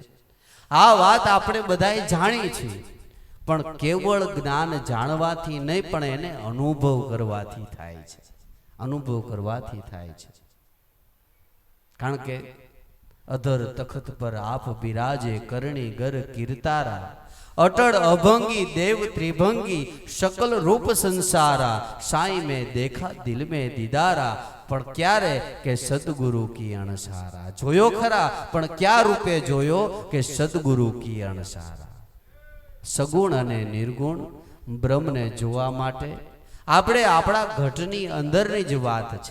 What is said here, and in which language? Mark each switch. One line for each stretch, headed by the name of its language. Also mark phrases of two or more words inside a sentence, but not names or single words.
Gujarati: આ વાત આપણે બધાએ જાણી છીએ, પણ કેવળ જ્ઞાન જાણવાથી નહીં, પણ એને અનુભવ કરવાથી થાય છે. અનુભવ કરવાથી થાય છે. કારણ કે
Hindi: अधर तखत पर आप बिराजे, करणी गर कीर्तारा, अटल अभंगी देव त्रिभंगी, शकल रूप संसारा, साई में देखा दिल में दीदारा.
Gujarati: પણ ક્યારે કે
Hindi: सदगुरु की अणसारा.
Gujarati: જોયો ખરા, પણ ક્યાં રૂપે જોયો કે
Hindi: सदगुरु की अणसारा.
Gujarati: સગુણ અને નિર્ગુણ બ્રહ્મને જોવા માટે આપણે આપણા ઘટની અંદરની જ વાત છે.